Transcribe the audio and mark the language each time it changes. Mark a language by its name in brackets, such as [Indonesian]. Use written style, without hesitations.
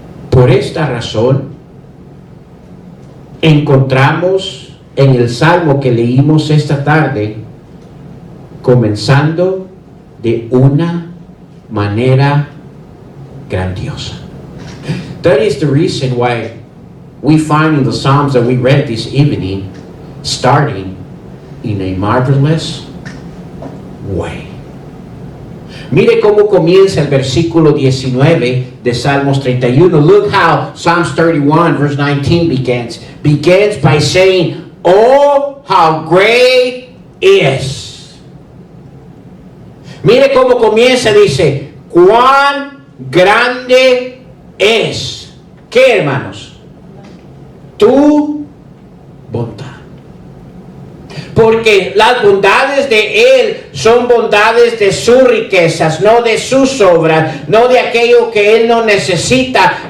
[Spanish] Por esta razón, encontramos en el salmo que leímos esta tarde, comenzando de una manera grandiosa. [English] That is the reason why we find in the Psalms that we read this evening, starting in a marvelous way. [Spanish] Mire cómo comienza el versículo 19 de Salmos 31. [English] Look how Psalms 31 verse 19 begins. Begins by saying, "Oh, how great is." [Spanish] Mire cómo comienza, dice, cuán grande es. ¿Qué, hermanos? Tu bondad. Porque las bondades de Él son bondades de sus riquezas, no de sus obras, no de aquello que Él no necesita.